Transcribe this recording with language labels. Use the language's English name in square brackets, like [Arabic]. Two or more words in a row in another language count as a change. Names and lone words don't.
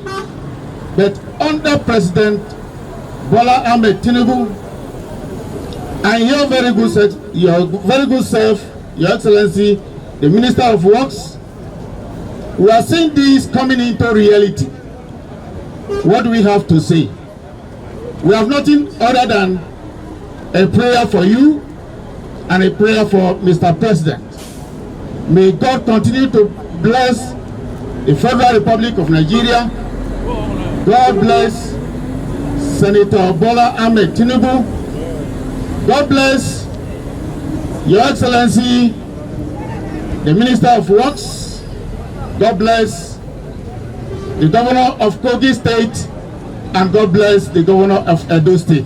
[English] But under President Bola Ahmed Tinubu, and your very good self, Your Excellency, the Minister of Works, we are seeing this coming into reality. What do we have to say? We have nothing other than a prayer for you and a prayer for Mr. President. May God continue to bless the Federal Republic of Nigeria. God bless Senator Bola Ahmed Tinubu. God bless Your Excellency, the Minister of Works. God bless the Governor of Kogi State, and God bless the Governor of Edo State.